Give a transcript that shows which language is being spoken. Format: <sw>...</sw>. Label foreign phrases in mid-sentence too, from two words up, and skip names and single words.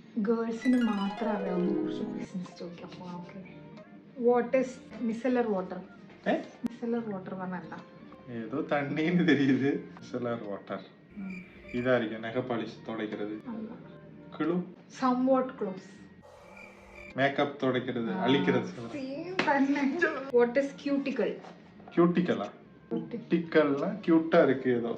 <ml>ഗേൾസിന് മാത്രമേ അറിയാവുന്ന കുറച്ച് ക്വസ്റ്റ്യൻസ് ചോദിക്കാം.</ml> <en>Okay, what is micellar water? micellar water</en> <ml>പറഞ്ഞാൽ എന്താ?</ml> <ta>ஏதோ தண்ணின்னு தெரியுது.</ta> <en>micellar water</en> <ta>இதா இருக்கு, நகை பாலிஷ் துடைக்கிறது.</ta> <en>குளு somewhat close.</en> <ta>மேக்கப் துடைக்கிறது, அழிக்கிறது. சேம் பண்ணே.</ta> <en>What is cuticle?</en> <ta>கியூட்டிக்கலா? கியூட்டிக்கல்னா கியூட்டா இருக்கு ஏதோ.</ta>